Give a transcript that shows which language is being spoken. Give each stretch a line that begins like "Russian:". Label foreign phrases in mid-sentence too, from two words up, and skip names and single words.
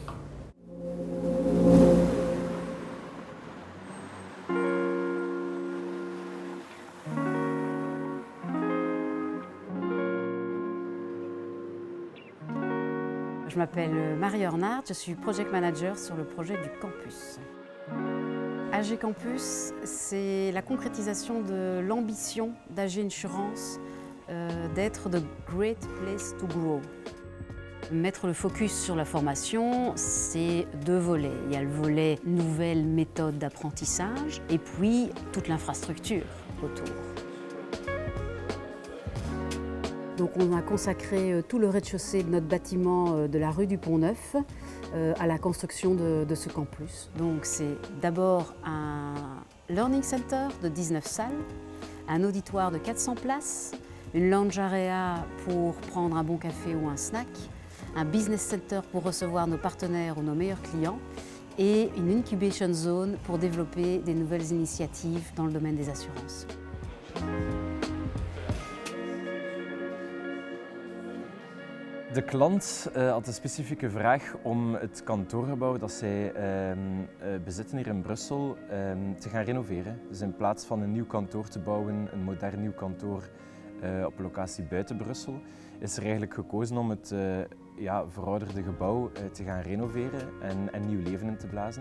French: Je m'appelle Marie Ornard, je suis
English: Project Manager
French: sur le projet du campus. AG Campus, c'est la concrétisation de l'ambition d'AG Insurance d'être
English: the great place to grow.
French: Mettre le focus sur la formation, c'est 2 volets. Il y a le volet nouvelles méthodes d'apprentissage et puis toute l'infrastructure autour. Donc on a consacré tout le rez-de-chaussée de notre bâtiment de la rue du Pont-Neuf à la construction de ce campus. Donc c'est d'abord un
English: learning center
French: de 19 salles, un auditoire de 400 places, une
English: lounge area
French: pour prendre un bon café ou un snack, un
English: business center
French: pour recevoir nos partenaires ou nos meilleurs clients et une
English: incubation zone
French: pour développer des nouvelles initiatives dans le domaine des assurances.
Dutch: De klant had een specifieke vraag om het kantoorgebouw dat zij bezitten hier in Brussel te gaan renoveren. Dus in plaats van een nieuw kantoor te bouwen, een modern nieuw kantoor op een locatie buiten Brussel, is er eigenlijk gekozen om het verouderde gebouw te gaan renoveren en nieuw leven in te blazen.